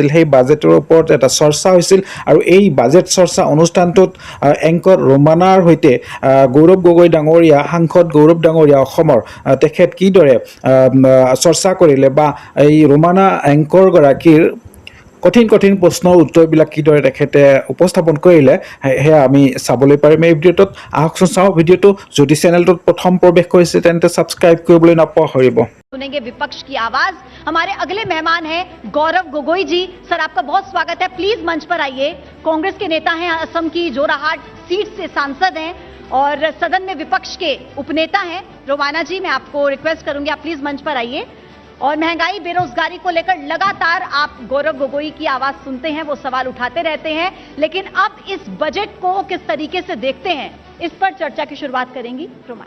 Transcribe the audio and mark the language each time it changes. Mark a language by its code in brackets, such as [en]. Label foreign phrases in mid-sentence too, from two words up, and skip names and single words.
[as] সেই বাজেটৰ ওপৰত এটা চৰ্চা হৈছিল আৰু এই বাজেট চৰ্চা অনুষ্ঠানটোত এংকৰ ৰোমানাৰ সৈতে গৌৰৱ গগৈ ডাঙৰীয়া সাংসদ গৌৰৱ ডাঙৰীয়া অসমৰ তেখেত কিদৰে চৰ্চা কৰিলে বা এই ৰোমানা এংকৰগৰাকীৰ কঠিন কঠিন প্ৰশ্নৰ উত্তৰবিলাক কিদৰে তেখেতে উপস্থাপন কৰিলে সেয়া আমি চাবলৈ পাৰিম এই ভিডিঅ'টোত। আহকচোন চাওঁ ভিডিঅ'টো। যদি চেনেলটোত প্ৰথম প্ৰৱেশ কৰিছে তেন্তে ছাবস্ক্ৰাইব কৰিবলৈ নাপাহৰিব। [hi] सुनेंगे विपक्ष की आवाज। हमारे अगले मेहमान हैं गौरव गोगोई जी। सर, आपका बहुत स्वागत है, प्लीज मंच पर आइए। कांग्रेस के नेता हैं, असम की जोराहाट सीट से सांसद हैं और सदन में विपक्ष के उपनेता हैं। रोमाना जी, मैं आपको रिक्वेस्ट करूंगी आप प्लीज मंच पर आइए। और महंगाई बेरोजगारी को लेकर लगातार आप गौरव गोगोई की आवाज सुनते हैं, वो सवाल उठाते रहते हैं, लेकिन अब इस बजट को किस तरीके से देखते हैं, इस पर चर्चा की शुरुआत करेंगी रोमाना।